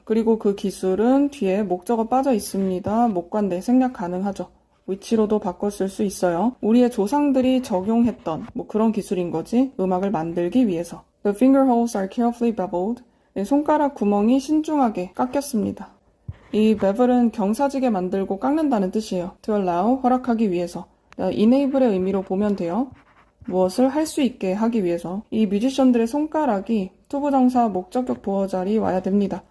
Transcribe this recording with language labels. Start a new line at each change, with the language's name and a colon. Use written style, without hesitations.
Korean: 그리고 그 기술은 뒤에 목적어 빠져 있습니다. 목관대 생략 가능하죠. 위치로도 바꿔 쓸 수 있어요. 우리의 조상들이 적용했던 뭐 그런 기술인 거지. 음악을 만들기 위해서.
English: The finger holes are carefully beveled.
Korean: 손가락 구멍이 신중하게 깎였습니다. 이 bevel은 경사지게 만들고 깎는다는 뜻이에요. To allow, 허락하기 위해서. enable의 의미로 보면 돼요. 무엇을 할 수 있게 하기 위해서. 이 뮤지션들의 손가락이 투부정사 목적격 보어 자리 와야 됩니다.